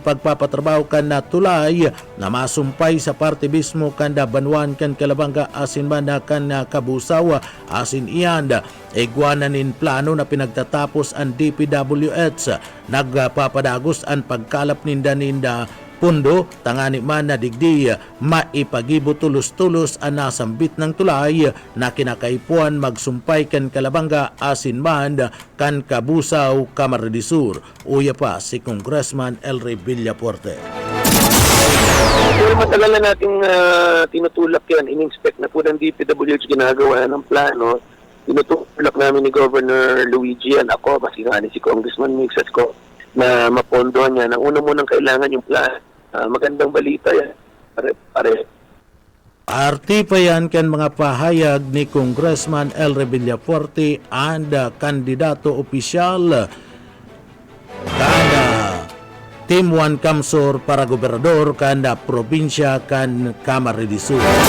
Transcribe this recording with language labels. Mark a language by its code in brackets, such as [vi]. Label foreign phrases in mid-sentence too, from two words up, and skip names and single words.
[bik] pagpapatrabaho kan na tulay na masumpay sa partibismo kanda Banwan kan Kalabanga asin man na kan Kabusaw asin iyan igwananin plano na pinagtatapos ang DPWH nagpapadagos ang pagkalap ninda pundo tangani man na digdi maipagibo tulos-tulos ang nasambit ng tulay na kinakaipuan magsumpay kan Kalabanga asin man kan Kabusaw Camarines Sur. Uya pa si Congressman Elre Villafuerte. [tl] Pero matagal na nating tinutulak yan, in-inspect na po ng DPWH ginagawa ng plano. Tinutulak namin ni Governor Luigi yan, ako, kasi nga si Congressman Mix at ko, na mapondohan niya. Ang una munang kailangan yung plan. Magandang balita yan. Pare. [bik] Arti pa yan kan mga pahayag ni Congressman Elre Villafuerte and kandidato opisyal kada Team 1 Kamsur para gobernador kanda probinsya kan Camarines Sur.